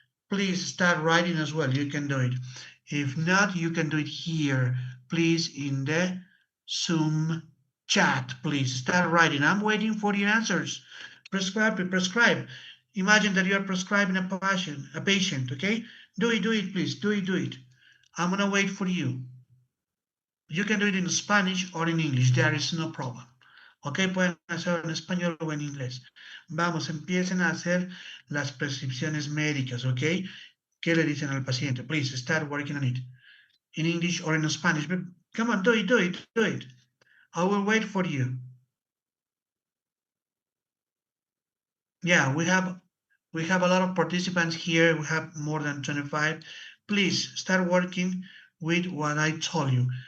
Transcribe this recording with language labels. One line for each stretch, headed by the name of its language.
English: Please start writing as well. You can do it. If not, you can do it here, please, in the Zoom chat. Please start writing. I'm waiting for your answers. Prescribe. Imagine that you are prescribing a patient, okay? Do it, please. Do it. I'm gonna wait for you. You can do it in Spanish or in English. There is no problem.
Spanish: Ok, pueden hacerlo en español o en inglés. Vamos, empiecen a hacer las prescripciones médicas, ok? ¿Qué le dicen al paciente?
English: Please start working on it. In English or in Spanish. But come on, do it. I will wait for you. Yeah, we have a lot of participants here. We have more than 25. Please start working with what I told you.